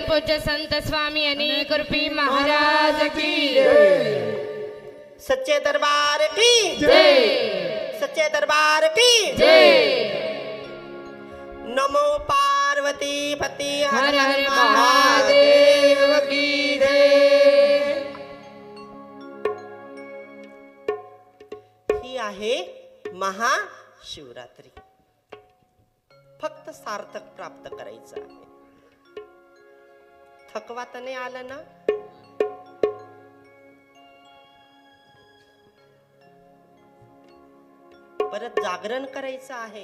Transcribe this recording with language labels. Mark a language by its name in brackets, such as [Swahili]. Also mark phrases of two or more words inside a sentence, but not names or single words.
[Hindi] पूज्य संत स्वामी अनेक रूपी महाराज की सच्चे दरबार की जय सच्चे दरबार की जय नमो पार्वती पती हर हर महादेव की जय [Marathi] ही आहे महाशिवरात्री. फक्त सार्थक प्राप्त करायचं आहे. थकवा तर नाही आला ना? परत जागरण करायचं आहे.